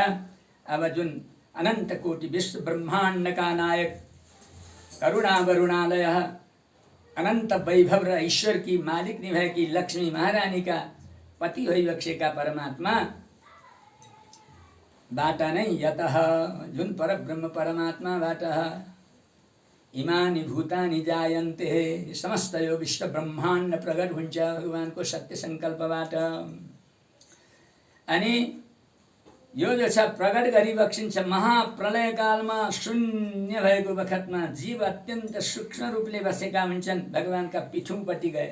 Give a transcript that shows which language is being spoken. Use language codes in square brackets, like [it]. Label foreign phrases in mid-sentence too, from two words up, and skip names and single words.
[ne] अब जुन अनन्त कोटि विश्व ब्रह्माण्डका नायक करुणा वरुणालय अनन्त वैभव र ईश्वरकी मालिकनी भएकी लक्ष्मी महारानीका पति भइबक्सेका परमात्मा बाट नै यतः जुन परब्रह्म परमात्माबाट [sa] इमानि भूतानि जायन्ते [ne] समस्त यो विश्व ब्रह्माण्ड प्रकट हुन्छ भगवानको सत्य संकल्पबाट। अनि यो जो छ प्रकट गरिबक्सिन्छ महाप्रलय कालमा शून्य भएको बखतमा जीव अत्यन्त सूक्ष्म रूपले बसेका हुन्छन् भगवानका पिठुपट्टि गएर।